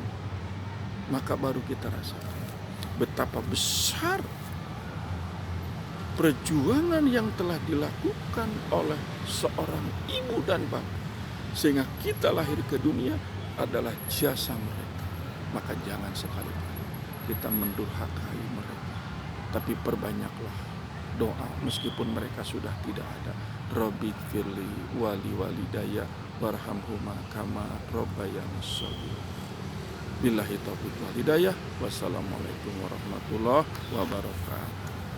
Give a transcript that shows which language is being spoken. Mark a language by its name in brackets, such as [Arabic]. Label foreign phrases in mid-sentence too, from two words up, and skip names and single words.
[Indonesian] Maka baru kita rasakan betapa besar perjuangan yang telah dilakukan oleh seorang ibu dan bapak, sehingga kita lahir ke dunia adalah jasa mereka. Maka jangan sekali-kali kita mendurhakai mereka, tapi perbanyaklah doa meskipun mereka sudah tidak ada. [Arabic] رب اغفر لي ولوالدي وارحمهما كما ربياني صغيرا. بالله التوفيق والهداية. والسلام عليكم ورحمة الله وبركاته.